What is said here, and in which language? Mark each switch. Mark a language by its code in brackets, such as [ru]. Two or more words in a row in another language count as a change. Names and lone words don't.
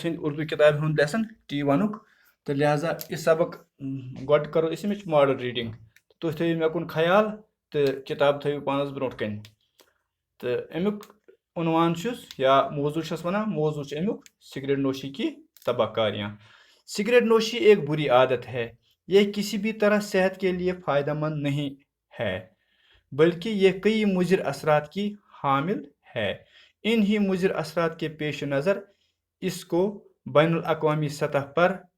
[ks] ہٕنٛدۍ اردو کِتابہِ ہُنٛد لیسن T1 تہٕ لہذا یہِ سبق گۄڈٕ کرو أسۍ اَمِچ [en] model reading [ks] تُہۍ تھٲیِو مےٚ کُن خیال تہٕ کِتاب تھٲیِو پانس برونٛٹھ کنہِ تہٕ امیُک عنوان چھُس یا موضوع چھس ونان موضوع چھُ امیُک [ur] سگریٹ نوشی کی تباہکاریاں سگریٹ نوشی ایک بری عادت ہے یہ کسی بھی طرح صحت کے لیے فائدہ مند نہیں ہے بلکہ یہ کئی مضر اثرات کی حامل ہے ان ہی مضر اثرات کے پیش نظر اس کو بین الاقوامی سطح پر